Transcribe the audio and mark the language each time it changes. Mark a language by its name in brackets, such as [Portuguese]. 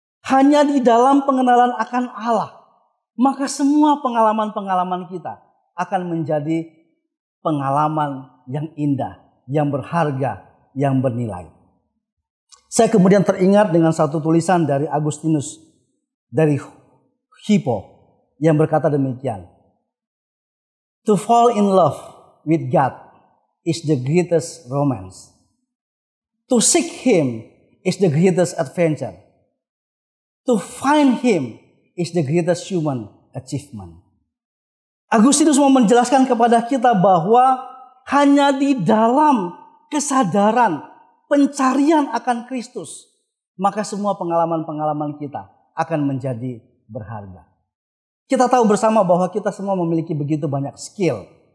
[Indonesian] Hanya di dalam pengenalan akan Allah, maka semua pengalaman-pengalaman kita akan menjadi pengalaman yang indah, yang berharga, yang bernilai. Saya kemudian teringat dengan satu tulisan dari Agustinus dari Hippo yang berkata demikian. [English] To fall in love with God is the greatest romance. To seek Him is the greatest adventure. To find Him is the greatest human achievement. [Indonesian] Agustinus mau menjelaskan kepada kita bahwa hanya di dalam kesadaran pencarian akan Kristus, maka semua pengalaman-pengalaman kita akan menjadi berharga. Kita tahu bersama bahwa kita semua memiliki begitu banyak skill.